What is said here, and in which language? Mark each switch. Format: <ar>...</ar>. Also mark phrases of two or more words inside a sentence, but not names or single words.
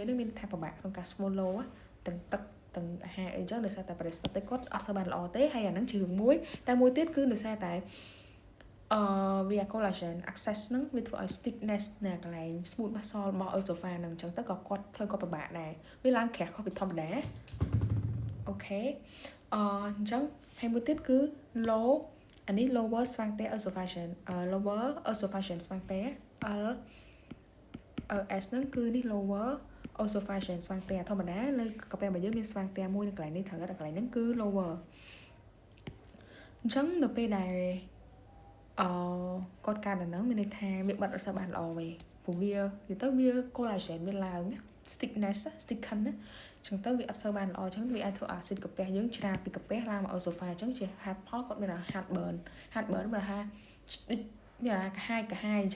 <km>នេះមានថាពិបាកក្នុងការ swallow ទាំងទឹកទាំងអាហារអីចឹងដោយសារតែ peristaltic គាត់អត់សូវបានល្អទេហើយអាហ្នឹងជារឿងមួយតែមួយទៀតគឺដោយសារតែវា</km> <en>collagen access</en> <km>ហ្នឹងវាធ្វើឲ្យ stiffness នៅកន្លែង</km> <en>smooth muscle</en> <km>របស់ esophagus ហ្នឹងអញ្ចឹងទៅក៏គាត់ធ្វើគាត់ពិបាកដែរវាឡើងក្រាស់ខុសពីធម្មតាអូខេអញ្ចឹងហើយមួយទៀតគឺ low អានេះ</km> <en>lower sphincter esophageal lower esophageal sphincter</en> <km>LS ហ្នឹងគឺនេះ</km> <en>lower esophageal sphincter</en> <km>ធម្មតានៅកាពះរបស់យើងមាន sphincter មួយនៅកន្លែងនេះត្រូវតែកន្លែងហ្នឹងគឺ lower អញ្ចឹងនៅពេលដែលគាត់កើតដល់ហ្នឹងមានន័យថាវាបិទអត់សូវបានល្អទេព្រោះវាទៅវា collagen វាឡើង</km> <en>stiffness stiffen</en> <km>ណាចឹងទៅវាអត់សូវបានល្អចឹងវាអាចធ្វើអាស៊ីតកាពះយើងច្រាបពីកាពះឡើងមក esophagus ចឹងជា heartផលគាត់មាន heartburn បើថាវាកាហាយអញ្ចឹង</km>